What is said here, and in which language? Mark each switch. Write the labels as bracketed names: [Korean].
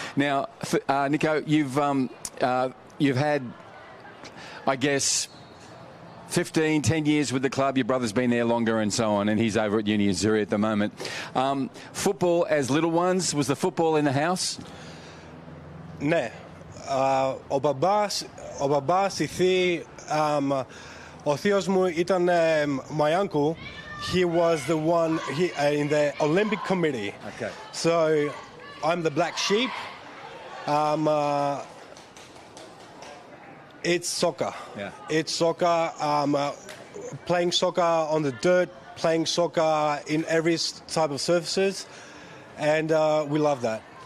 [English] Now, Nico, you've had, I guess, 10 years with the club. Your brother's been there longer and so on, and he's over at Uni Zurich at the moment. Football as little ones, was the football in the house? [Greek] Ναι. Ο μπαμπάς, η θεία, ο θείος μου ήταν [English] my uncle. He was the one in the Olympic committee. Okay. So I'm the black sheep. It's soccer. Yeah. It's soccer. Playing soccer on the dirt, playing soccer in every type of surfaces, and we love that.